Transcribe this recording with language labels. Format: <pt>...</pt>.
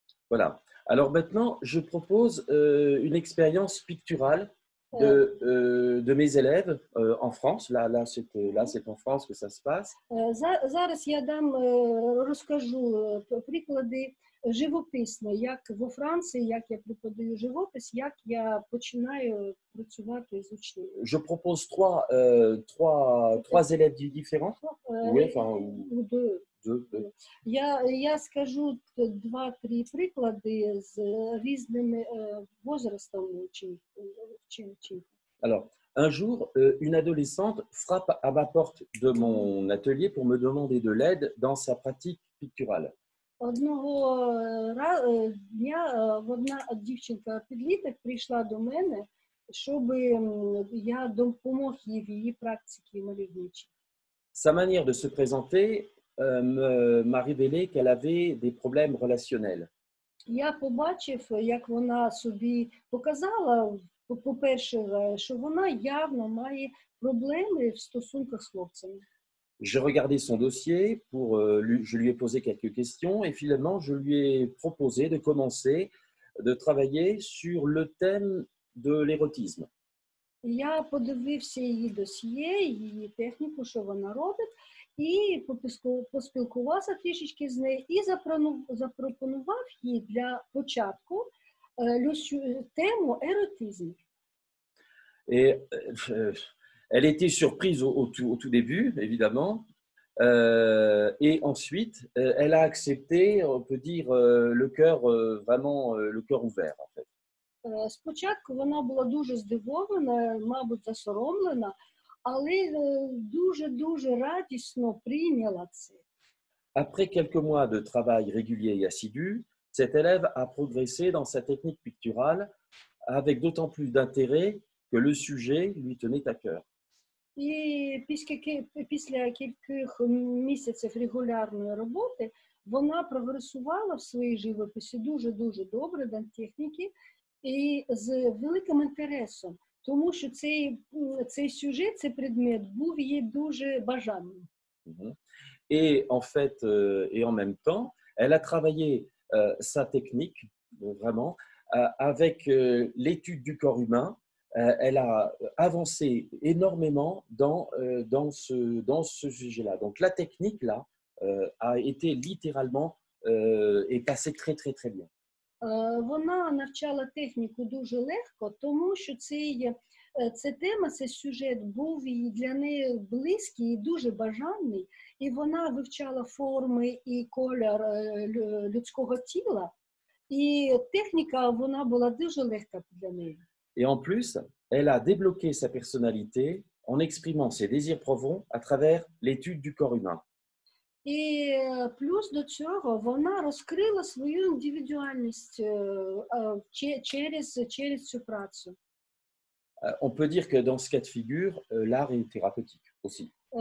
<fr>Voilà. Alors maintenant, je propose une expérience picturale de mes élèves en France. Là, c'est en France que ça se passe.</fr> <uk>Зараз я розкажу приклади живописні, як во Франції, як я преподаю живопис, як я починаю працювати з учнями.</uk> <fr>Je propose trois élèves différents. Oui, enfin, deux.</fr> <uk>Я скажу 2-3 приклади з різними возрастами учнів.</uk> <fr>Alors, un jour, une adolescente frappe à ma porte de mon atelier pour me demander de l'aide dans sa pratique picturale.</fr> <uk>Одного дня одна дівчинка-підліток прийшла до мене, щоб я допомог їй в її практиці мальовничій.</uk> <fr>Sa manière de se présenter m'a révélé qu'elle avait des problèmes relationnels.</fr> <uk>Я побачив, як вона собі показала, по-перше, що вона явно має проблеми в стосунках з хлопцями.</uk> <fr>J'ai regardé son dossier, je lui ai posé quelques questions et finalement, je lui ai proposé de commencer de travailler sur le thème de l'érotisme.</fr> <uk>Я подивився її досьє, її техніку, що вона робить, і поспілкувався трішечки з нею і запропонував їй для початку тему еротизму.</uk> <fr>Et elle était surprise au tout début, évidemment. Et ensuite, elle a accepté, on peut dire, le cœur, vraiment le cœur ouvert, en fait.</fr> <uk>Спочатку вона була дуже здивована, мабуть, засоромлена, але дуже радісно прийняла це.</uk> <fr>Après quelques mois de travail régulier et assidu, cette élève a progressé dans sa technique picturale avec d'autant plus d'intérêt que le sujet lui tenait à cœur.</fr> <uk>І після кількох місяців регулярної роботи вона прогресувала в своїй живописі дуже добре до техніки і з великим інтересом, тому що цей сюжет, цей предмет був їй дуже бажаним.</uk> <fr>Et en fait, et en même temps, elle a travaillé sa technique, vraiment, avec l'étude du corps humain. Elle a avancé énormément dans ce sujet-là. Donc la technique, là, a été littéralement est passée très bien.</fr> <uk>Вона навчала техніку дуже легко, тому що ця тема, цей сюжет був для неї близький і дуже бажаний, і вона вивчала форми і колір людського тіла, і техніка, вона була дуже легка для неї.</uk> <fr>Et en plus, elle a débloqué sa personnalité en exprimant ses désirs profonds à travers l'étude du corps humain.</fr> <uk>І плюс до цього вона розкрила свою індивідуальність через цю працю.</uk> <fr>On peut dire que dans ce cas de figure, l'art est thérapeutique aussi.</fr>